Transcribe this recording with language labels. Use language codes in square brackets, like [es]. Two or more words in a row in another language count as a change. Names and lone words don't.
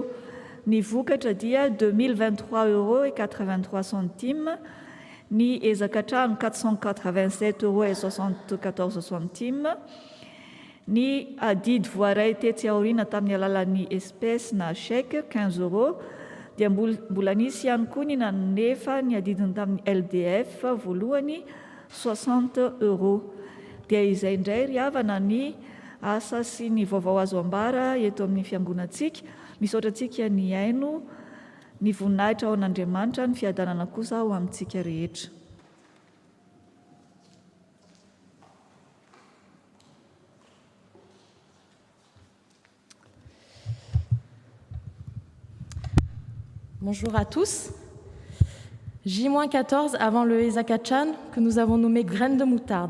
[mg] Ny vokatra dia 2023,83 €, ny ezaka trano 487,74 €, ny adidy voaray tetsy aoriana tamin'ny alalan'ny espèce na chèque 15 €, dia mbola nisy ihany koa ny nanefa ny adidiny tamin'ny LDF voalohany 60 €. Dia izay indray ry havana ny asa sy ny vaovao azo ambara eto amin'ny fiangonantsika. Misaotra antsika ny aino, ny voninahitra ao an'Andriamanitra, ny fiadanana kosa ao amintsika rehetra. [fr] Bonjour à tous. J-14 avant le Ezakachan que nous avons nommé graines de moutarde.